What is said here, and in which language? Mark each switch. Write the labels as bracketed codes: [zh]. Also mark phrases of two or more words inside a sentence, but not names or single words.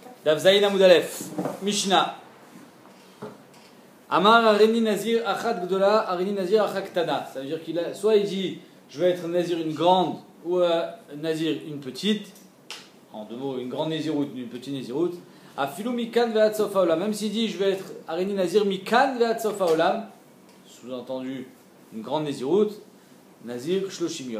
[he] דף זיין עמוד אלף משנה אמר הריני נזיר אחת גדולה הריני נזיר אחת קטנה. [fr] Ça veut dire qu'il a, soit il dit je vais être Nazir une grande ou Nazir une petite. En deux mots, une grande Naziroute, une petite Naziroute. [he] אפילו מכאן ועד סוף העולם. [fr] Même s'il dit je vais être [he] הריני נזיר מכאן ועד סוף העולם, [fr] sous-entendu une grande Naziroute, [he] נזיר שלושים יום.